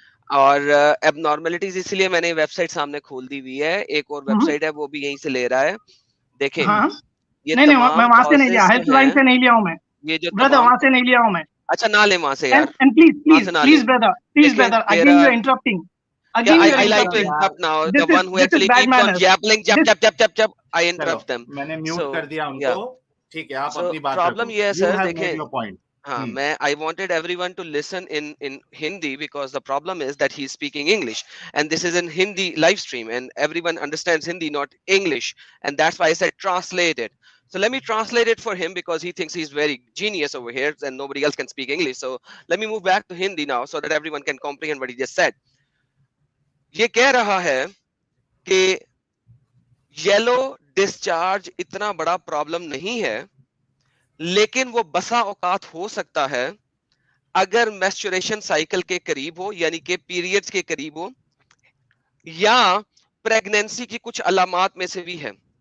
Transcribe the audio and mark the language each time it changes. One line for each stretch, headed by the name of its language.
Hindi: और एबनॉर्मेलिटीज इसलिए मैंने वेबसाइट सामने खोल दी हुई है, एक और वेबसाइट है वो भी यहीं से ले रहा है। देखें ये नहीं मैं वहां से नहीं लिया, हेल्पलाइन से नहीं लिया हूं मैं, ये जो ब्रदर वहां से नहीं लिया हूं मैं। अच्छा ना ले वहां से यार,
English: And please brother again you are interrupting. I like to interrupt now. The one who actually keeps on jabbling, jab, I interrupt them.
Hindi: मैंने म्यूट कर दिया उनको। ठीक है, आप अपनी बात प्रॉब्लम ये है सर, देखें हाँ,
English: I wanted everyone to listen in Hindi because the problem is that he's speaking English and this is in Hindi live stream and everyone understands Hindi, not English, and that's why I said translate it. So let me translate it for him because he thinks he's very genius over here and nobody else can speak English. So let me move back to Hindi now so that everyone can comprehend what he just said.
Hindi: ये कह रहा है कि yellow discharge इतना बड़ा problem नहीं है, लेकिन वो बसा औकात हो सकता है अगर मेंस्ट्रुएशन साइकिल के करीब हो, यानी कि पीरियड्स के करीब हो, या प्रेगनेंसी की कुछ अलामात में से भी है।